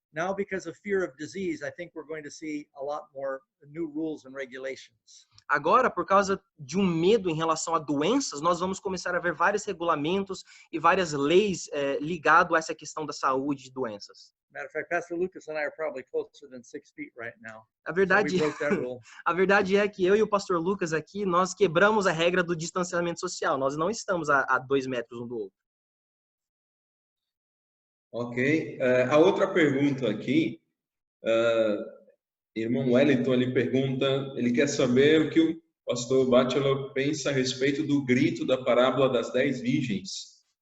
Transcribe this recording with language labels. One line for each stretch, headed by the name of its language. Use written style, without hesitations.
English: Now, because of fear of disease, I think we're going to see a lot more new rules and regulations.
Portuguese: Agora, por causa de um medo em relação a doenças, nós vamos começar a ver vários regulamentos e várias leis ligadas a essa questão da saúde de doenças.
English: Matter of fact, Pastor Lucas and I are probably closer than 6 feet right now.
Portuguese: A
English: So
Portuguese: verdade,
English: we broke that rule.
Portuguese: a verdade é que eu e o pastor Lucas aqui, nós quebramos a regra do distanciamento social. Nós não estamos a 2 metros um do outro. Ok. A outra pergunta aqui, irmão Wellington, ele pergunta, ele quer saber o que o pastor Batchelor pensa a respeito do grito da parábola das 10 virgens.